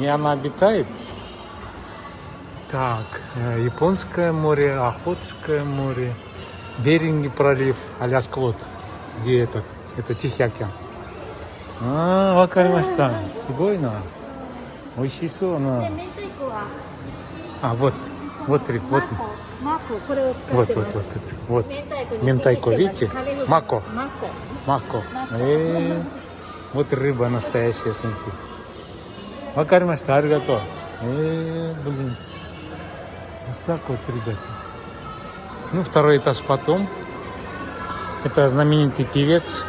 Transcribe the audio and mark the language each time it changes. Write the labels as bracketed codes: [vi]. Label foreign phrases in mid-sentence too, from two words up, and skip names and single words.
[ru] И она обитает Так, Японское море, Охотское море, Беринги пролив, Аляска, вот, где это Тихий океан. [ja] 分かりました。すごいな. おいしそうな. で、明太子は [ru] Вот, рыб, [ja] マコ、マコ、これを使ってます。 [ru] вот. [ja] 明太子に [ru] Ментайко, видите? [ja] カレー風味 [ru] Мако. [ja] マコ。 [ru] Мако. Вот рыба настоящая, смотрите. [ja] 分かりました、ありがとう. Блин. [ru] Вот так вот, ребята. Ну, второй этаж потом. Это знаменитый певец.